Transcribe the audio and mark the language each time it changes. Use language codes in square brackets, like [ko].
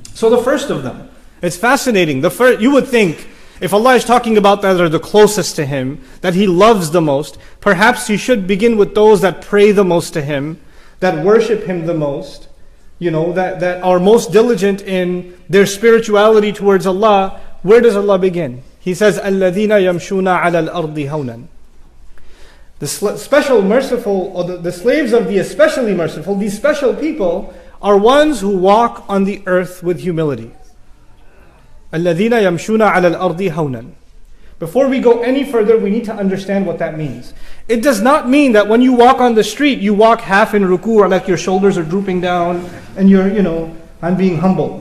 [en] So the first of them, it's fascinating. You would think, if Allah is talking about that are the closest to Him, that He loves the most, perhaps you should begin with those that pray the most to Him, that worship Him the most, that are most diligent in their spirituality towards Allah. Where does Allah begin? He says, [ar] الَّذِينَ يَمْشُونَ عَلَى الْأَرْضِ هَوْنًا. [en] The special merciful, or the slaves of the especially merciful, these special people are ones who walk on the earth with humility. [ar] الَّذِينَ يَمْشُونَ عَلَى الْأَرْضِ هَوْنًا. [en] Before we go any further, we need to understand what that means. It does not mean that when you walk on the street, you walk half in ruku, or like your shoulders are drooping down, and I'm being humble.